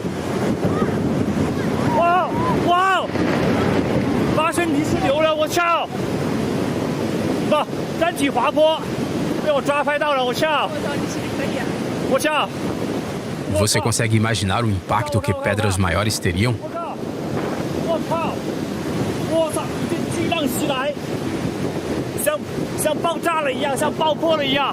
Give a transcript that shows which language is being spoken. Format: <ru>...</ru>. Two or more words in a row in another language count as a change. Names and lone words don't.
<zh>Uau! Uau! 发生泥石流了，我操！不，单体滑坡，被我抓拍到了，我操！我操！</zh> <pt>Você consegue imaginar o impacto que pedras maiores teriam?</pt> <zh>我操！我操！巨浪袭来，像爆炸了一样，像爆破了一样。</zh>